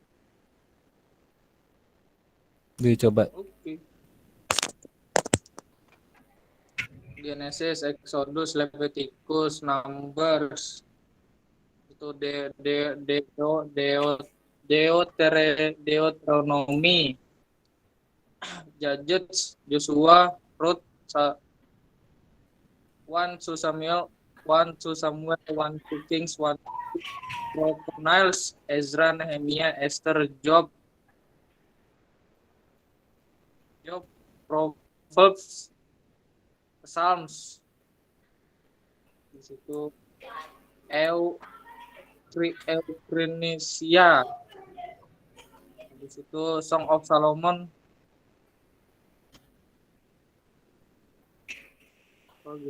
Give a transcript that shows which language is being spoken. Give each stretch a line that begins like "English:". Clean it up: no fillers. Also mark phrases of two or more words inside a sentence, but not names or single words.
Indonesian: Dicoba. Oke. Genesis, Exodus, Leviticus, Numbers, itu Deuteronomy, Judges, Joshua, Ruth, 1 Samuel, 1 Kings, 1 Niles, Ezra, Nehemia, Esther, Job, Proverbs, Psalms. Di situ Euphrasia. Di situ Song of Solomon. Oh iya.